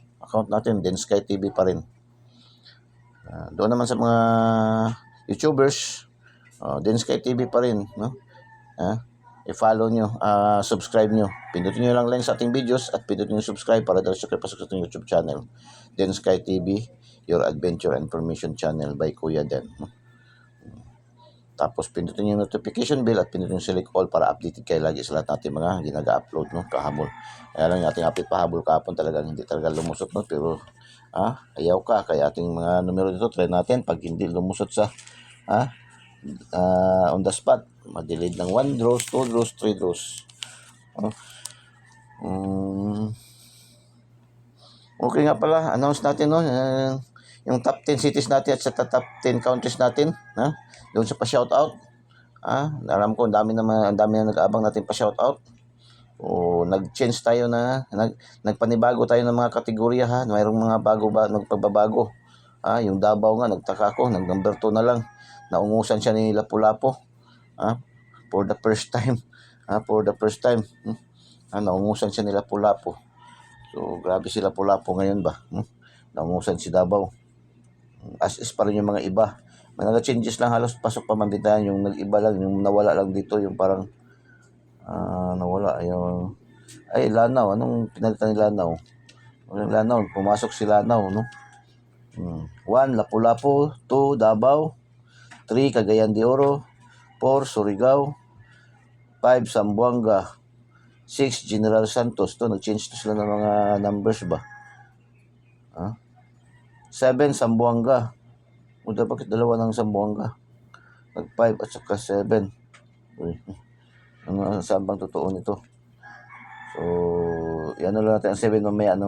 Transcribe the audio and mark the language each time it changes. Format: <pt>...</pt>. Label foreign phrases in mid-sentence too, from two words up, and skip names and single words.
<tl>Account natin, din Sky TV pa rin. Doon naman sa mga YouTubers, din Sky TV pa rin, no? I-follow nyo, subscribe nyo. Pindutin nyo lang lang sa ating videos at pindutin nyo subscribe para diretso kayo pasok sa ating YouTube channel. Din Sky TV,</tl> <en>your adventure and information channel by Kuya Den,</en> <tl>no? Tapos pindutin yung notification bell at pindutin yung select all para updated kayo lagi sa lahat natin mga ginaga-upload, no? Kahabol. Kaya lang yung ating update pahabol kahapon talagang hindi talaga lumusot, no? Pero ayaw ka. Kaya ating mga numero dito, try natin. Pag hindi lumusot sa</tl> <en>on the spot,</en> <tl>madelayed ng 1 draws, 2 draws, 3 draws. Okay nga pala, announce natin, no? Yung</tl> <en>top 10 cities</en> <tl>natin at sa</tl> <en>top 10 countries</en> <tl>natin, doon sa pa-shoutout. Alam ko, ang dami na nag-aabang natin pa-shoutout. Nag-change tayo nagpanibago tayo ng mga kategorya, mayroong mga nagpagbabago. Yung Davao nga, nagtaka ko, nag-number 2 na lang. Naungusan siya ni Lapu-Lapu.</tl> <en>For the first time.</en> <tl>Naungusan siya ni Lapu-Lapu. So, grabe si Lapu-Lapu ngayon ba? Naungusan si Davao.</tl> <en>As is</en> <tl>pa rin yung mga iba. May nag-changes lang halos pasok pa mambitahan. Yung nag-iba lang, yung nawala lang dito, yung parang nawala. Yung Lanao. Anong pinalitan ni Lanao? Lanao, pumasok si Lanao, no? 1, Lapu-Lapu. 2, Davao. 3, Cagayan de Oro. 4, Surigao. 5, Zamboanga. 6, General Santos. Nag-change to sila ng mga numbers ba? 7, Zamboanga. Bakit dalawa ng Zamboanga? Nag-5 at saka 7. Saan bang totoo nito? So, yan lang natin ang 7 mamaya, no?</tl>